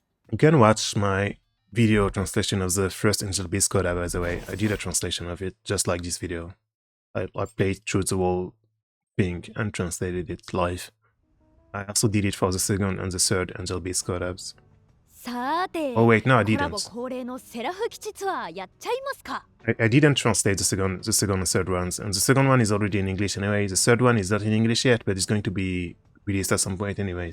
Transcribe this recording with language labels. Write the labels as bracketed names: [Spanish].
[English] You can watch my video translation of the first Angel Beats collab, by the way. I did a translation of it, just like this video. I played through the whole thing and translated it live. I also did it for the second and the third Angel Beats collabs. [Japanese] さて、 [English] Oh wait, no, I [Japanese] コラ [English] didn't. [Japanese] ボ恒例のセラフ基地ツアーやっちゃいますか？ [English] I didn't translate the second and third ones, and the second one is already in English anyway. The third one is not in English yet, but it's going to be released at some point anyway.